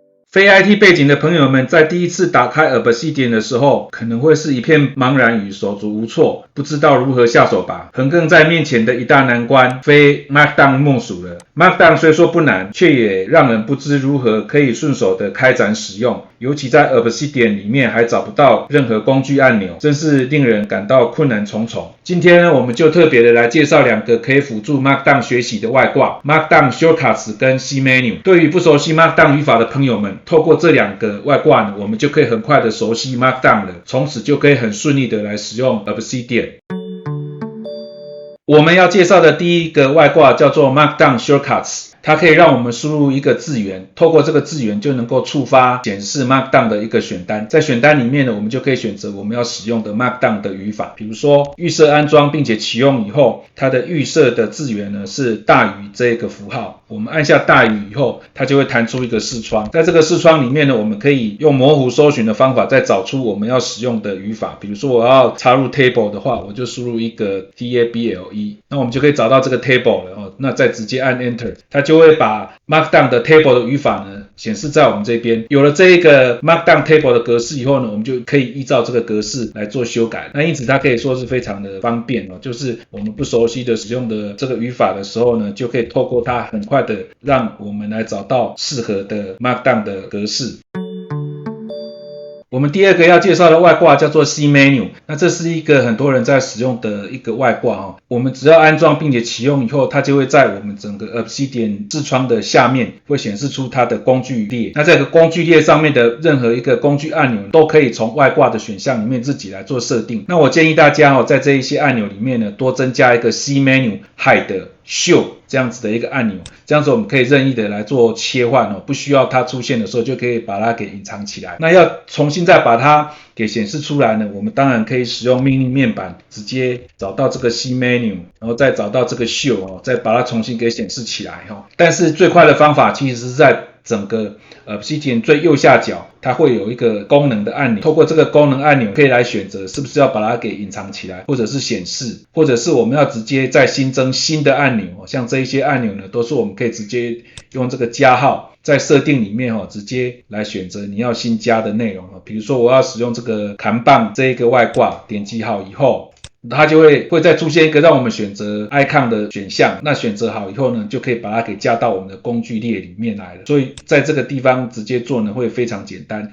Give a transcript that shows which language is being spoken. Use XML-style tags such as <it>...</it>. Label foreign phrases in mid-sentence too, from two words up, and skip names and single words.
<zh>非 IT 背景的朋友們在第一次打開 Obsidian 的時候，可能會是一片茫然與手足無措，不知道如何下手吧。橫亘在面前的一大難關，非 Markdown 莫屬了。Markdown 雖說不難，卻也讓人不知如何可以順手的開展使用，尤其在 Obsidian 裡面還找不到任何工具按鈕，真是令人感到困難重重。今天呢，我們就特別的來介紹兩個可以輔助 Markdown 學習的外掛 Markdown Shortcuts 跟 CMenu。對於不熟悉 Markdown 語法的朋友們，透過這兩個外掛呢，我們就可以很快的熟悉 Markdown 了，從此就可以很順利的來使用 Obsidian。我們要介紹的第一個外掛叫做 Markdown Shortcuts。它可以讓我們輸入一個字元，透過這個字元就能夠觸發顯示 Markdown 的一個選單。在選單裡面呢，我們就可以選擇我們要使用的 Markdown 的語法。比如說預設安裝並且啟用以後，它的預設的字元呢是大於這個符號。我們按下大於以後，它就會彈出一個視窗。在這個視窗裡面呢，我們可以用模糊搜尋的方法再找出我們要使用的語法。比如說我要插入 table 的話，我就輸入一個 table，那我們就可以找到這個 table 了哦。那再直接按 enter， 它就會把 Markdown 的 table 的語法呢顯示在我們這邊。有了這一個 Markdown table 的格式以後呢，我們就可以依照這個格式來做修改。那因此它可以說是非常的方便哦，就是我們不熟悉的使用的这個語法的時候呢，就可以透過它很快的讓我們來找到適合的 Markdown 的格式。我們第二個要介紹的外掛叫做 CMenu， 那這是一個很多人在使用的一個外掛哦。我們只要安裝並且啟用以後，它就會在我們整個 Obsidian 視窗的下面會顯示出它的工具列。那這個工具列上面的任何一個工具按鈕都可以從外掛的選項裡面自己來做設定。那我建議大家哦，在這一些按鈕裡面呢，多增加一個 CMenu Hide、Show 這樣子的一個按鈕，這樣子我們可以任意的來做切換哦，不需要它出現的時候就可以把它給隱藏起來。那要重新再把它給顯示出來呢，我們当然可以使用命令面板，直接找到這個 CMenu， 然後再找到這個 Show 哦，再把它重新給顯示起來哦。但是最快的方法其實是在整個Obsidian 最右下角，它會有一個功能的按钮，透過這個功能按鈕可以來選擇是不是要把它給隱藏起來，或者是顯示，或者是我們要直接再新增新的按鈕，像這一些按钮呢，都是我們可以直接用這個加號在設定裡面直接來選擇你要新加的內容。比如說我要使用這個看板這一個外掛，點擊好以後，它就會再出現一個讓我們選擇 icon 的選項，那選擇好以後呢，就可以把它給加到我們的工具列裡面來了。所以在這個地方直接做呢，會非常簡單。</zh>